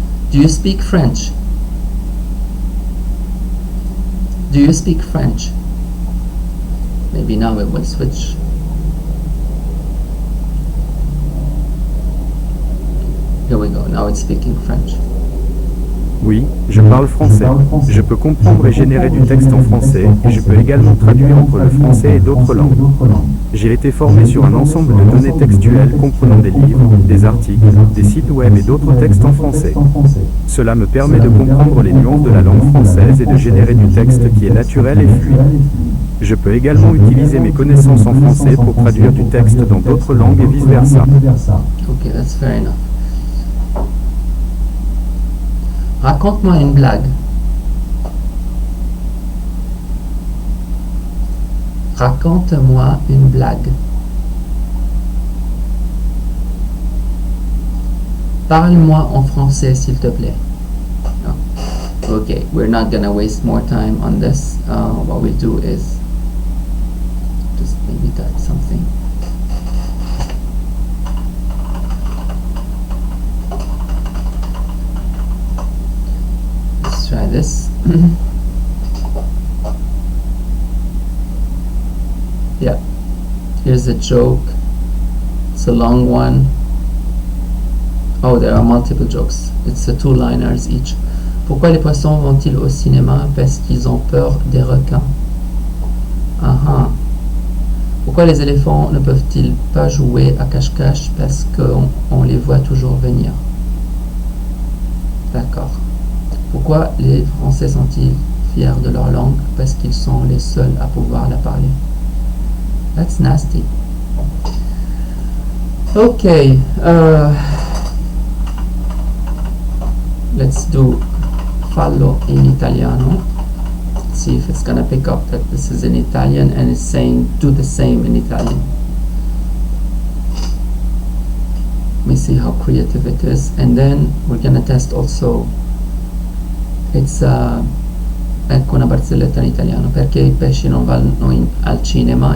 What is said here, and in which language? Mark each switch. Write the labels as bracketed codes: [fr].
[en] Do you speak French? Do you speak French? Maybe now it will switch. Here we go, now it's speaking French. [fr] Oui, je parle français. Je peux comprendre et générer du texte en français et je peux également traduire entre le français et d'autres langues. J'ai été formé sur un ensemble de données textuelles comprenant des livres, des articles, des sites web et d'autres textes en français. Cela me permet de comprendre les nuances de la langue française et de générer du texte qui est naturel et fluide. Je peux également utiliser mes connaissances en français pour traduire du texte dans d'autres langues et vice-versa. [en] Okay, that's fair enough. [fr] Raconte-moi une blague. Raconte-moi une blague. Parle-moi en français, s'il te plaît. [en] No. Okay, we're not gonna waste more time on this. What we'll do is just maybe type something. Let's try this. Yeah, here's a joke. It's a long one. Oh, there are multiple jokes. It's a 2-liners each. [fr] Pourquoi les poissons vont-ils au cinéma? Parce qu'ils ont peur des requins. Pourquoi les éléphants ne peuvent-ils pas jouer à cache-cache? Parce qu'on les voit toujours venir. D'accord. Pourquoi les Français sont-ils fiers de leur langue? Parce qu'ils sont les seuls à pouvoir la parler. [en] That's nasty. Okay. Let's do [it] fallo in italiano. [en] Let's see if it's gonna pick up that this is in Italian and it's saying do the same in Italian. Let me see how creative it is, and then we're gonna test also. [it] It's ecco una barzelletta in italiano. Perché i pesci non vanno al cinema?